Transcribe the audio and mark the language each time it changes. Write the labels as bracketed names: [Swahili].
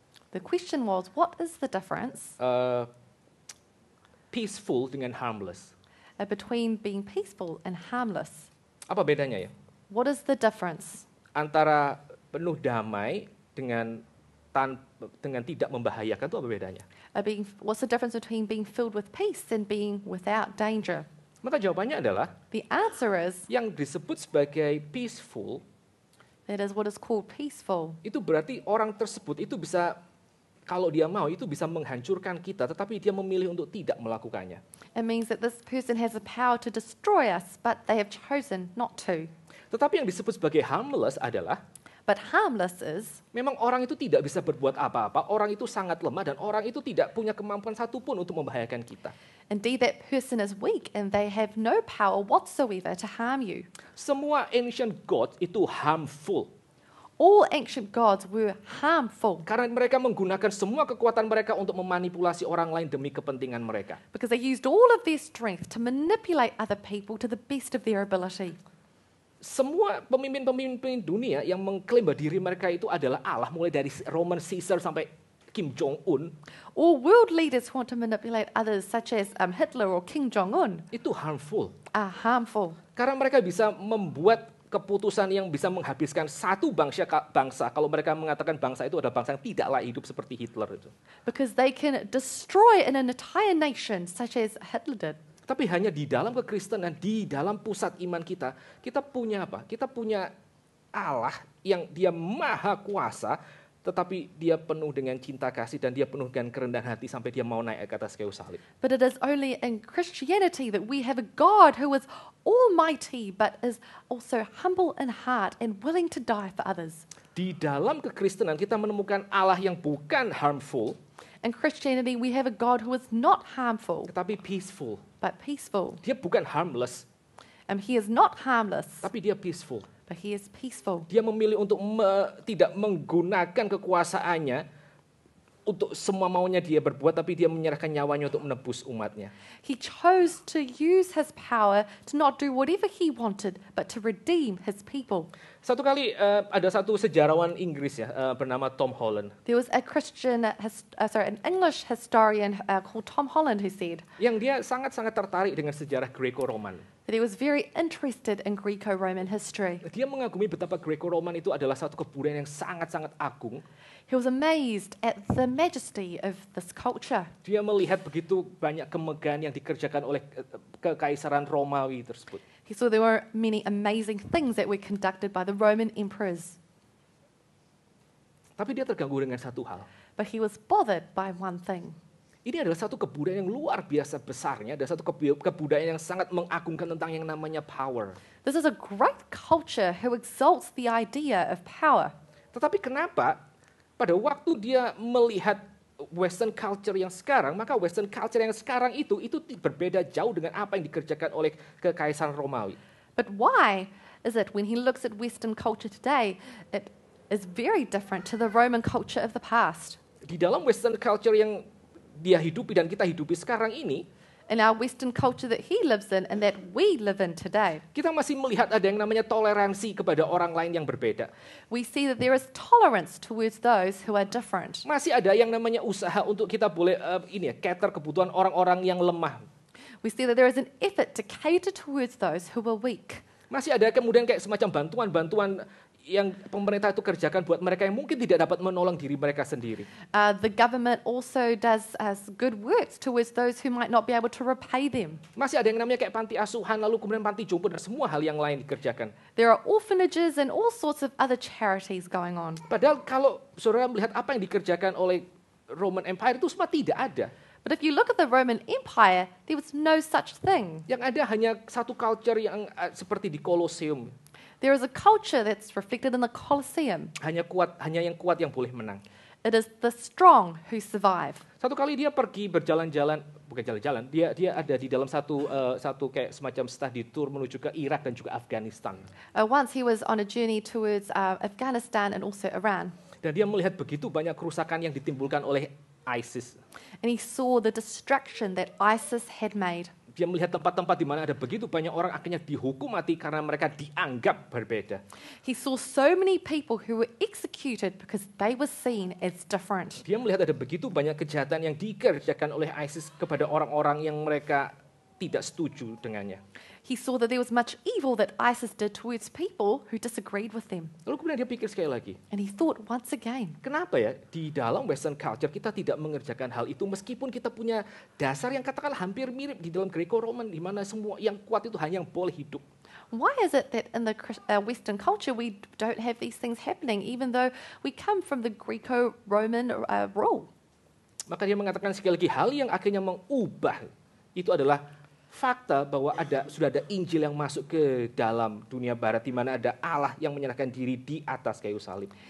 [English] The question was, what is the difference [Indonesian] peaceful dengan harmless? [English] between being peaceful and harmless? [Indonesian] Apa bedanya ya? [English] What is the difference [Indonesian] Antara penuh damai dengan tidak membahayakan itu apa bedanya? [English] What's the difference between being filled with peace and being without danger? [Indonesian] Maka jawabannya adalah [English] The answer is, [Indonesian] yang disebut sebagai peaceful [English] that is what is called peaceful. [Indonesian] itu berarti orang tersebut itu bisa, kalau dia mau, itu bisa menghancurkan kita, tetapi dia memilih untuk tidak melakukannya. [English] It means that this person has the power to destroy us, but they have chosen not to. [Indonesian] Tetapi yang disebut sebagai harmless adalah [English] But harmless is, [Indonesian] memang orang itu tidak bisa berbuat apa-apa, orang itu sangat lemah dan orang itu tidak punya kemampuan satupun untuk membahayakan kita. [English] indeed that person is weak and they have no power whatsoever to harm you. [Indonesian] Semua [English] ancient gods [Indonesian] itu harmful. [English] All ancient gods were harmful [Indonesian] Karena mereka menggunakan semua kekuatan mereka untuk memanipulasi orang lain demi kepentingan mereka. [English] because they used all of their strength to manipulate other people to the best of their ability. [Indonesian] Semua pemimpin-pemimpin dunia yang mengklaim bahwa diri mereka itu adalah Allah, mulai dari Roman Caesar sampai Kim Jong-un, [English] All world leaders who want to manipulate others, such as Hitler or Kim Jong-un, [Indonesian] itu harmful. [English] are harmful [Indonesian] Karena mereka bisa membuat keputusan yang bisa menghabiskan satu bangsa kalau mereka mengatakan bangsa itu adalah bangsa yang tidak layak hidup seperti Hitler itu. [English] Because they can destroy an entire nation, such as Hitler did. [Indonesian] Tapi hanya di dalam kekristenan, di dalam pusat iman kita, kita punya apa? Kita punya Allah yang dia maha kuasa, tetapi dia penuh dengan cinta kasih dan dia penuh dengan kerendahan hati sampai dia mau naik ke atas kayu salib. [English] But it is only in Christianity that we have a God who is almighty but is also humble in heart and willing to die for others. [Indonesian] Di dalam kekristenan kita menemukan Allah yang bukan harmful, [English] In Christianity, we have a God who is not harmful [Indonesian] tetapi peaceful. [English] but peaceful. [Indonesian] Dia bukan harmless, [English] He is not harmless, [Indonesian] tapi dia peaceful. [English] but he is peaceful. [Indonesian] Dia memilih untuk tidak menggunakan kekuasaannya untuk semua maunya dia berbuat, tapi dia menyerahkan nyawanya untuk menebus umatnya. [English] He chose to use his power to not do whatever he wanted, but to redeem his people. [Indonesian] Satu kali ada satu sejarawan Inggris ya bernama Tom Holland, [English] There was an English historian called Tom Holland who said [Indonesian] yang dia sangat-sangat tertarik dengan sejarah Greco-Roman. [English] that he was very interested in Greco-Roman history. [Indonesian] Dia mengagumi betapa Greco-Roman itu adalah satu kebudayaan yang sangat-sangat agung. [English] He was amazed at the majesty of this culture. [Indonesian] Dia melihat begitu banyak kemegahan yang dikerjakan oleh kekaisaran Romawi tersebut. [English] He saw there were many amazing things that were conducted by the Roman emperors, [Indonesian] Tapi dia terganggu dengan satu hal. [English] but he was bothered by one thing. [Indonesian] Ini adalah satu kebudayaan yang luar biasa besarnya, dan satu kebudayaan yang sangat mengagungkan tentang yang namanya power. [English] This is a great culture who exalts the idea of power. [Indonesian] Tetapi kenapa pada waktu dia melihat Western culture yang sekarang, maka Western culture yang sekarang itu berbeda jauh dengan apa yang dikerjakan oleh kekaisaran Romawi. [English] But why is it when he looks at Western culture today, it is very different to the Roman culture of the past? [Indonesian] Di dalam Western culture yang dia hidupi dan kita hidupi sekarang ini, [English] In our Western culture that he lives in and that we live in today, [Indonesian] kita masih melihat ada yang namanya toleransi kepada orang lain yang berbeda. [English] we see that there is tolerance towards those who are different. [Indonesian] Masih ada yang namanya usaha untuk kita boleh cater kebutuhan orang-orang yang lemah. [English] We see that there is an effort to cater towards those who are weak. [Indonesian] Masih ada kemudian kayak semacam bantuan-bantuan yang pemerintah itu kerjakan buat mereka yang mungkin tidak dapat menolong diri mereka sendiri. [English] The government also does good works towards those who might not be able to repay them. [Indonesian] Masih ada yang namanya kayak panti asuhan, lalu kemudian panti jompo dan semua hal yang lain dikerjakan. [English] There are orphanages and all sorts of other charities going on. [Indonesian] Padahal kalau saudara melihat apa yang dikerjakan oleh Roman Empire itu semua tidak ada. [English] But if you look at the Roman Empire, there was no such thing. [Indonesian] Yang ada hanya satu culture yang seperti di Colosseum. [English] There is a culture that's reflected in the Colosseum. [Indonesian] Hanya yang kuat yang boleh menang. [English] It is the strong who survive. [Indonesian] Satu kali dia pergi berjalan-jalan, bukan jalan-jalan, dia ada di dalam satu kayak semacam study tour menuju ke Irak dan juga Afghanistan. [English] Once he was on a journey towards Afghanistan and also Iran. [Indonesian] Dan dia melihat begitu banyak kerusakan yang ditimbulkan oleh ISIS. [English] And he saw the destruction that ISIS had made. [Indonesian] Dia melihat tempat-tempat di mana ada begitu banyak orang akhirnya dihukum mati karena mereka dianggap berbeda. [English] He saw so many people who were executed because they were seen as different. [Indonesian] Dia melihat ada begitu banyak kejahatan yang dikerjakan oleh ISIS kepada orang-orang yang mereka tidak setuju dengannya. [English] He saw that there was much evil that ISIS did towards people who disagreed with them. [Indonesian] Lalu kemudian dia pikir sekali lagi, [English] And he thought once again, [Indonesian] kenapa ya di dalam Western culture kita tidak mengerjakan hal itu meskipun kita punya dasar yang katakanlah hampir mirip di dalam Greco-Roman di mana semua yang kuat itu hanya yang boleh hidup. [English] why is it that in the Western culture we don't have these things happening even though we come from the Greco-Roman rule? [Indonesian] Maka dia mengatakan sekali lagi hal yang akhirnya mengubah itu adalah fakta bahwa sudah ada Injil yang masuk ke dalam dunia barat di mana ada Allah yang menyerahkan diri di atas kayu salib.